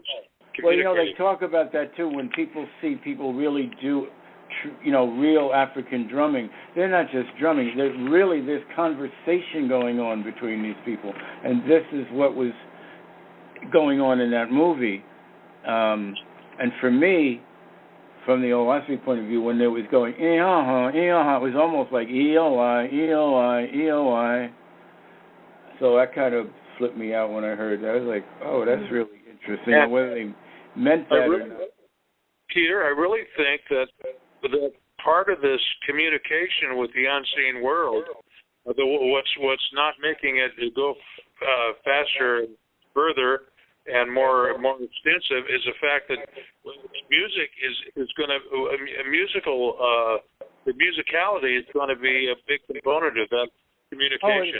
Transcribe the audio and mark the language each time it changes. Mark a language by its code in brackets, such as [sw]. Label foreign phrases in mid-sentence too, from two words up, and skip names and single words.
[en] Well, they talk about that too. When people see people really do, real African drumming, they're not just drumming. There's conversation going on between these people, and this is what was going on in that movie. And for me, from the Owaski point of view, when it was going, it was almost like E-O-I, E-O-I, E-O-I. So that kind of flipped me out when I heard that. I was like, oh, that's really interesting. And whether they meant that or not. Peter, I really think that part of this communication with the unseen world, what's not making it go faster and further and more extensive is the fact that music is going to the musicality is going to be a big component of that communication.